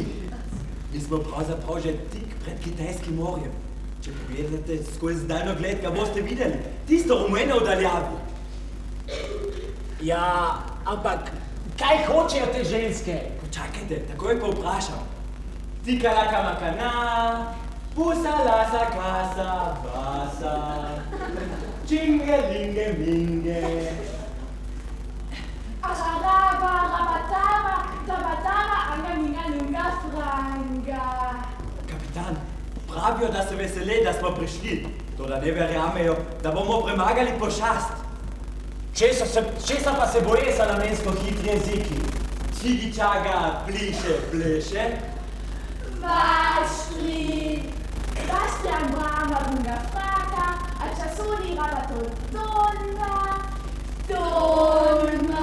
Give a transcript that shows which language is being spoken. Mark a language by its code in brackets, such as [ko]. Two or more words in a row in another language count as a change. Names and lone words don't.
[sl] Mi smo pravzaprav že tik pred Kitajskim morjem. Če pogledate skozi daljnogled, ga boste videli. Tisto rumeno v daljavi. Ja, ampak kaj hočejo te ženske? Počakajte, takoj pa vprašam. Tika laka makana, pusa lasa kasa, basa, činge linge minge. Araraba, rabataba, tabataba, anga minga lunga franga. Kapitan, pravijo, da se vesele, da smo prišli. Toda ne verjamejo, da bomo premagali pošast. Česa pa se boje za namensko hitri jeziki? Čigičaga, pliše, pleše. Vaštri, Bastian Brahma bunga fraka, a časoni rabato dolna.